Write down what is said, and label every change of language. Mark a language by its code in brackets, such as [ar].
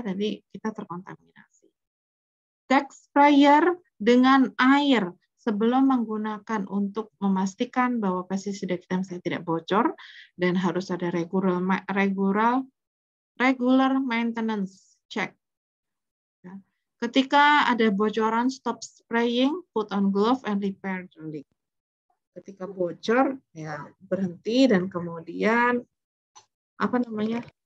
[id] Jadi kita terkontaminasi. Cek sprayer dengan air sebelum menggunakan untuk memastikan bahwa pestisida kita misalnya tidak bocor dan harus ada regular maintenance check. Ketika ada bocoran, [en] stop spraying, put on glove and repair the leak. [id] Ketika bocor ya berhenti dan kemudian apa namanya?